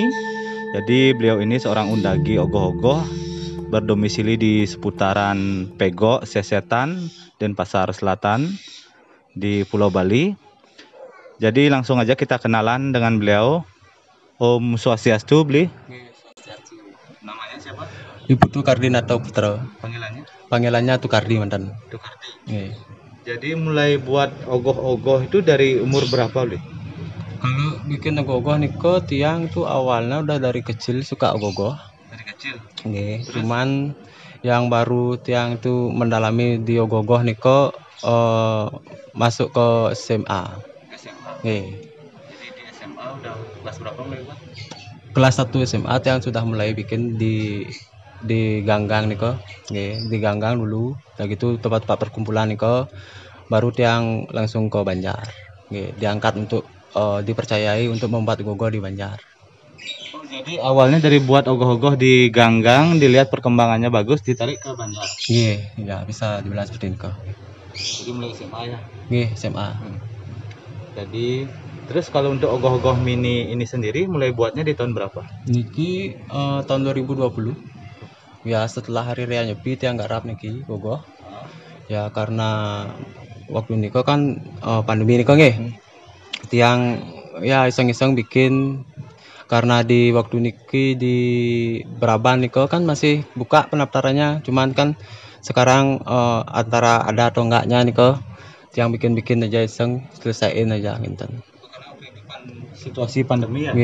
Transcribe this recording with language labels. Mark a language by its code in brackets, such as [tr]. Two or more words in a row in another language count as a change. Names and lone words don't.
[id] Jadi beliau ini seorang undagi ogoh-ogoh berdomisili di seputaran Pego, Sesetan, dan Pasar Selatan di Pulau Bali. Jadi langsung aja kita kenalan dengan beliau. Om Swastiastu, Bli. Namanya siapa? Ibu Tukardinata Putra. Panggilannya? Panggilannya Tukardi mantan. Tukardi. Nggih. Jadi mulai buat ogoh-ogoh itu dari umur berapa, Bli? Kalau bikin ogoh-ogoh [ban] niko tiang [id] tuh awalnya udah dari kecil suka ogoh-ogoh. Dari kecil. Nggih. Cuman yang baru tiang tuh mendalami di ogoh-ogoh niko masuk ke SMA. SMA. Nggih. Jadi di SMA udah kelas berapa mulai buat? Kelas 1 SMA tiang sudah mulai bikin di ganggang niko. Nggih, di ganggang dulu. Udah gitu tempat-tempat perkumpulan niko. Baru tiang langsung ke Banjar. Nggih, diangkat untuk dipercayai untuk membuat ogoh-ogoh di Banjar. Oh, jadi awalnya dari buat ogoh-ogoh di ganggang, dilihat perkembangannya bagus, ditarik ke Banjar. Nggih, ya bisa dibilang seperti itu. Jadi mulai SMA ya. Nggih, SMA. Jadi terus kalau untuk ogoh-ogoh mini ini sendiri mulai buatnya di tahun berapa? Niki tahun 2020. Ya setelah hari raya Nyepi [ban] tiang garap niki [id] ogoh. Ya karena waktu niko kan pandemi [ban] niko nggih. [id] Tiang ya iseng-iseng bikin karena di waktu niki di Braban niko kan masih buka pendaftarannya, cuman kan sekarang antara ada atau enggaknya [ban] niko tiang [id] bikin aja iseng selesaiin aja ngenten. Karena situasi pandemi ya.